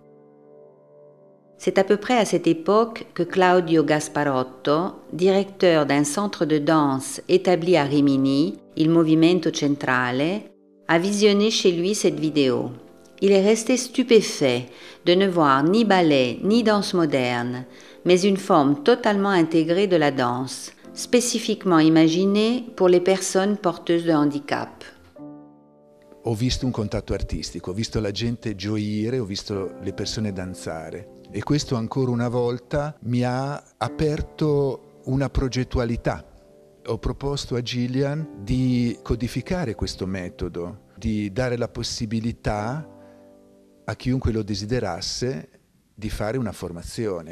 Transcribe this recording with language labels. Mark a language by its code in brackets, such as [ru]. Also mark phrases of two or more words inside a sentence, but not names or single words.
[fr] C'est à peu près à cette époque que Claudio Gasparotto, directeur d'un centre de danse établi à Rimini, il Movimento Centrale, a visionné chez lui cette vidéo. Il est resté stupéfait de ne voir ni ballet ni danse moderne, mais une forme totalement intégrée de la danse, spécifiquement imaginée pour les personnes porteuses de handicap. [it] Ho visto un contatto artistico, ho visto la gente gioire, ho visto le persone danzare e questo ancora una volta mi ha aperto una progettualità. Ho proposto a Gillian di codificare questo metodo, di dare la possibilità a chiunque lo desiderasse di fare una formazione.